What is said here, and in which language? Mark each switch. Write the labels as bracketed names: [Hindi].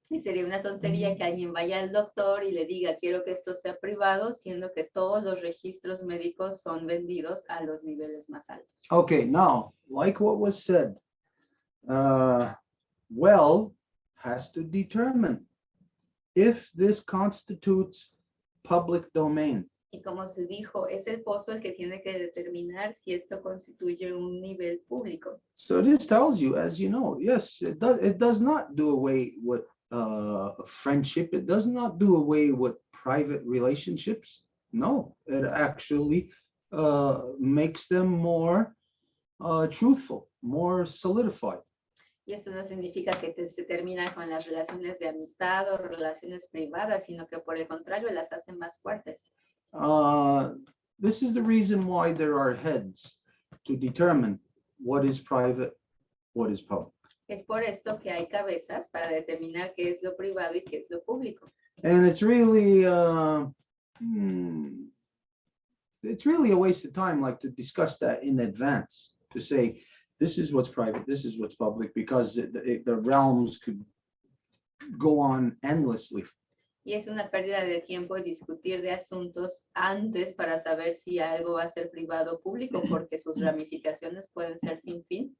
[Spanish] Y sería una tontería que alguien vaya al doctor y le diga, quiero que esto sea privado, siendo que todos los registros médicos son vendidos a los niveles más altos. [English] Okay, now, like what was said, well has to determine if this constitutes public domain. [Spanish] Y como se dijo, es el pozo el que tiene que determinar si esto constituye un nivel público. [English] So this tells you, as you know, yes, it does not do away with friendship. It does not do away with private relationships. No, it actually makes them more truthful, more solidified. [Spanish] Y eso no significa que se termina con las relaciones de amistad o relaciones privadas, sino que por el contrario las hacen más fuertes. [English] This is the reason why there are heads to determine what is private, what is public. [Spanish] Es por esto que hay cabezas para determinar qué es lo privado y qué es lo público. [English] And it's really a waste of time, like, to discuss that in advance, to say, this is what's private, this is what's public, because the realms could go on endlessly. [Spanish] Y es una pérdida de tiempo discutir de asuntos antes para saber si algo va a ser privado o público, porque sus ramificaciones pueden ser sin fin.